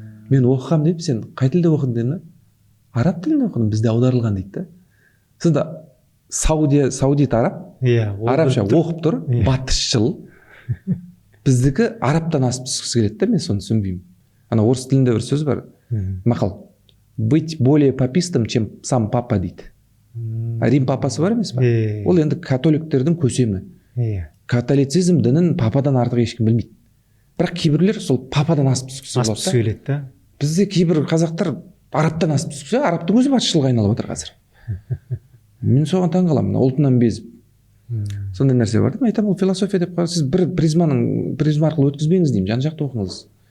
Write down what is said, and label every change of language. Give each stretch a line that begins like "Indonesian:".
Kazakh: Мен оқығам деймін, сен қай тілде оқыдың дедім да. Араб тілінде оқыдым, бізде аударылған дейді да. Сонда саудит араб, арабша оқып тұр, батысшыл. Біздікі арабтан асып түскісі келеді да, мен соны түсінбеймін. Ана орыс тілінде бір сөз бар, мақал.
Russian: Быть более папистом, чем сам папа дейді.
Kazakh: Рим папасы бар емес па? Ол енді католиктердің көсемі. Католицизм дінін пападан артық ешкім білмейді. Бірақ кейбірлер сол пападан асып түскісі келеді да. Бізде кейбір қазақтар арабтан асып түскісі, арабтың өзі батысшылға айналып отыр қазір. Мен соған таң қаламын, ұлтынан безіп. Сондай нәрсе бар да, мен айтамын, ол философия деп сіз бір призма арқылы өткізбеңіз деймін, жан жақты оқыңыз.